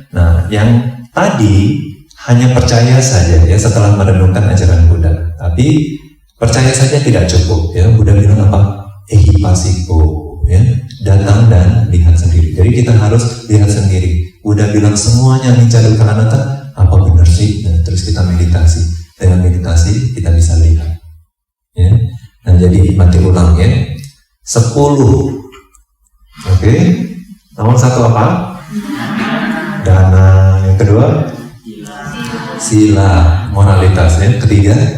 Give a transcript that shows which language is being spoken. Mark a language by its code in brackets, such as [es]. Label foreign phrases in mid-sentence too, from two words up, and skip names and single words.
[id] Nah, yang tadi hanya percaya saja, ya, setelah merenungkan ajaran Buddha. Tapi percaya saja tidak cukup, ya. Buddha bilang apa? Ehipassiko, ya, datang dan lihat sendiri. Jadi kita harus lihat sendiri. Buddha bilang semuanya [pi] anicca dukkha anatta, [id] apa benar sih? Nah, terus kita meditasi. Dengan meditasi kita bisa lihat, ya. Nah, jadi mati ulang, ya. 10. Oke. Nomor 1 apa? Dana. Yang kedua? Sila. Moralitas, ya. Ketiga?